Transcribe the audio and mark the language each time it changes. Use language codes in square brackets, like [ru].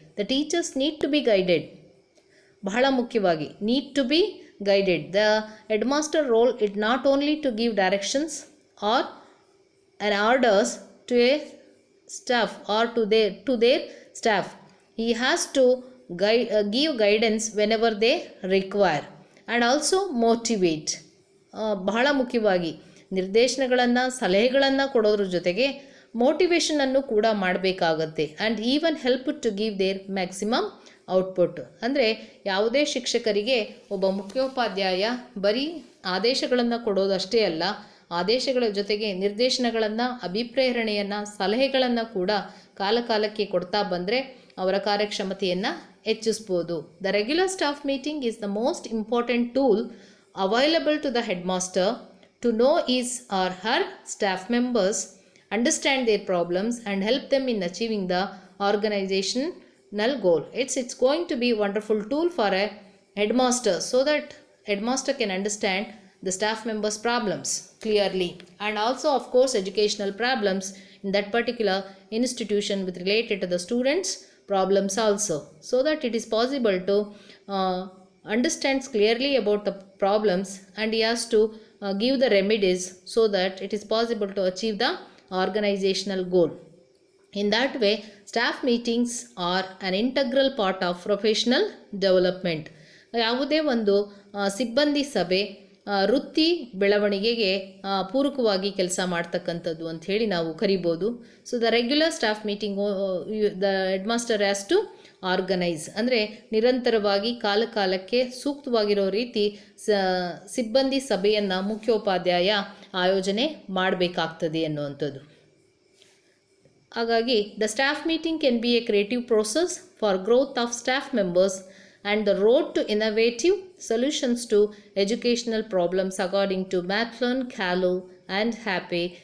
[en] The teachers need to be guided. [kn] ಬಹಳ ಮುಖ್ಯವಾಗಿ [en] Need to be guided. The headmaster role is not only to give directions or an orders to a staff or to their staff. He has to give guidance whenever they require and also motivate. [kn] ಬಹಳ ಮುಖ್ಯವಾಗಿ ನಿರ್ದೇಶನಗಳನ್ನು, ಸಲಹೆಗಳನ್ನು ಕೊಡೋದ್ರ ಜೊತೆಗೆ ಮೋಟಿವೇಶನನ್ನು ಕೂಡ ಮಾಡಬೇಕಾಗತ್ತೆ. [en] And even help to give their maximum output. [kn] ಅಂದರೆ ಯಾವುದೇ ಶಿಕ್ಷಕರಿಗೆ ಒಬ್ಬ ಮುಖ್ಯೋಪಾಧ್ಯಾಯ ಬರೀ ಆದೇಶಗಳನ್ನು ಕೊಡೋದಷ್ಟೇ ಅಲ್ಲ, ಆದೇಶಗಳ ಜೊತೆಗೆ ನಿರ್ದೇಶನಗಳನ್ನು, ಅಭಿಪ್ರೇರಣೆಯನ್ನು, ಸಲಹೆಗಳನ್ನು ಕೂಡ ಕಾಲಕಾಲಕ್ಕೆ ಕೊಡ್ತಾ ಬಂದರೆ ಅವರ ಕಾರ್ಯಕ್ಷಮತೆಯನ್ನು ಹೆಚ್ಚಿಸ್ಬೋದು. [en] The regular staff meeting is the most important tool available to the headmaster to to know his or her staff members, understand their problems and help them in achieving the organizational goal. It's going to be a wonderful tool for a headmaster, so that headmaster can understand the staff members problems clearly, and also of course educational problems in that particular institution with related to the students problems also, so that it is possible to understands clearly about the problems, and he has to give the remedies, so that it is possible to achieve the organizational goal. In that way, staff meetings are an integral part of professional development. [kn] ಯಾವುದೇ ಒಂದು ಸಿಬ್ಬಂದಿ ಸಭೆ ವೃತ್ತಿ ಬೆಳವಣಿಗೆಗೆ ಪೂರಕವಾಗಿ ಕೆಲಸ ಮಾಡ್ತಕ್ಕಂಥದ್ದು ಅಂತ ಹೇಳಿ ನಾವು ಕರಿಬೋದು. So [en] the regular staff meeting the headmaster has to organise, [kn] ಅಂದರೆ ನಿರಂತರವಾಗಿ ಕಾಲಕ್ಕೆ ಸೂಕ್ತವಾಗಿರೋ ರೀತಿ ಸಿಬ್ಬಂದಿ ಸಭೆಯನ್ನು ಮುಖ್ಯೋಪಾಧ್ಯಾಯ ಆಯೋಜನೆ ಮಾಡಬೇಕಾಗ್ತದೆ ಅನ್ನುವಂಥದ್ದು. [en] ಹಾಗಾಗಿ the staff meeting can be a creative process for growth of staff members and the road to innovative solutions to educational problems according to Matlin, Callow and Happy.